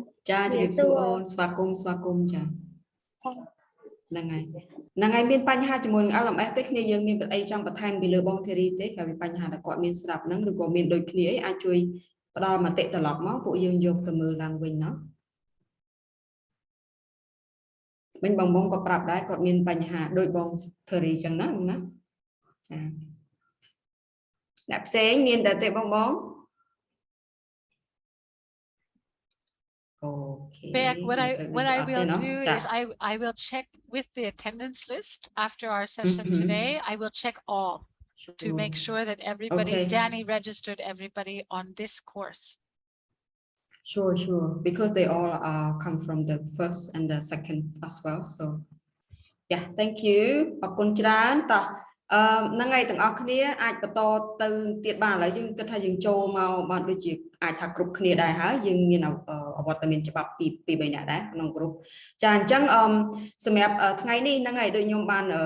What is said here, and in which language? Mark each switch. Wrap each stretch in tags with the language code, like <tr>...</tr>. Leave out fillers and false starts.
<km>ចាជម្រាបសួរអូនស្វាគមន៍ចាហ្នឹងហើយមានបញ្ហាជាមួយនឹង LMS ទេគ្នាយើងមានអីចង់បន្ថែមពីលើបងធីរីទេក្រៅពីបញ្ហាដែលគាត់មានស្រាប់ហ្នឹងឬក៏មានដូចគ្នាអីអាចជួយផ្ដល់មតិត្រឡប់មកពួកយើងយកទៅមើលឡើងវិញណោះវិញបងមុំក៏ប្រាប់ដែរគាត់មានបញ្ហាដូចបងធីរីចឹងណាចាអ្នកផ្សេងមានតែទេបង</km> <en>Okay. Beck, what I will do is I will check with the attendance list after our session today. I will check all to make sure that everybody, Danny registered everybody on this course. Sure, because they all come from the first and the second as well. So yeah, thank you.</en> <km>អរគុណច្រើនតោះហ្នឹងហើយទាំងអស់គ្នាអាចបន្តទៅទៀតបានឥឡូវយើងគិតថាយើងចូលមកបានដូចជាអាចថាគ្រប់គ្នាដែរហើយយើងមានអវត្តមានច្បាប់ពី3នាក់ដែរក្នុងក្រុមចាអញ្ចឹងសម្រាប់ថ្ងៃនេះហ្នឹងហើយដូចខ្ញុំបា</km>